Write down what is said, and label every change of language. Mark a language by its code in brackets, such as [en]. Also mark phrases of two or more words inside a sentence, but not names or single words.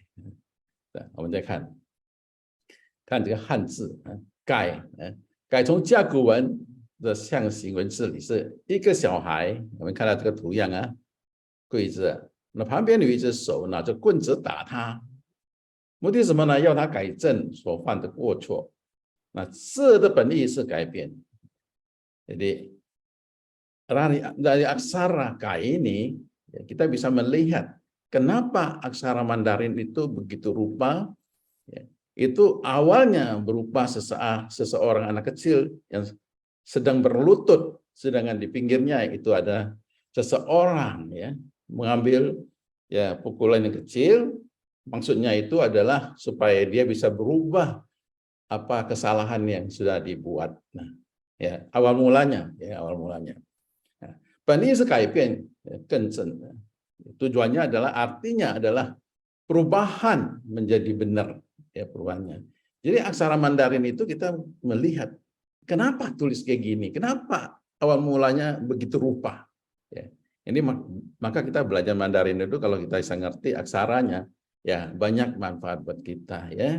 [zh] 我们再看这个汉字改，改从甲骨文的象形文字里是一个小孩，我们看到这个图样啊，跪着，那旁边有一只手拿着棍子打他，目的什么呢？要他改正所犯的过错。那字的本意是改变， [id] jadi dari aksara K ini kita bisa melihat kenapa aksara Mandarin itu begitu rupa. Itu awalnya berupa seseorang anak kecil yang sedang berlutut, sedangkan di pinggirnya itu ada seseorang ya mengambil ya pukulan yang kecil. Maksudnya itu adalah supaya dia bisa berubah apa kesalahan yang sudah dibuat. Nah, ya awal mulanya. Nah, [zh] 本意是改变更正的， [id] tujuannya adalah artinya adalah perubahan menjadi benar ya perubahannya. Jadi aksara Mandarin itu kita melihat kenapa tulis kayak gini, kenapa awal mulanya begitu rupa. Ya, ini maka kita belajar Mandarin itu kalau kita bisa ngerti aksaranya ya banyak manfaat buat kita ya.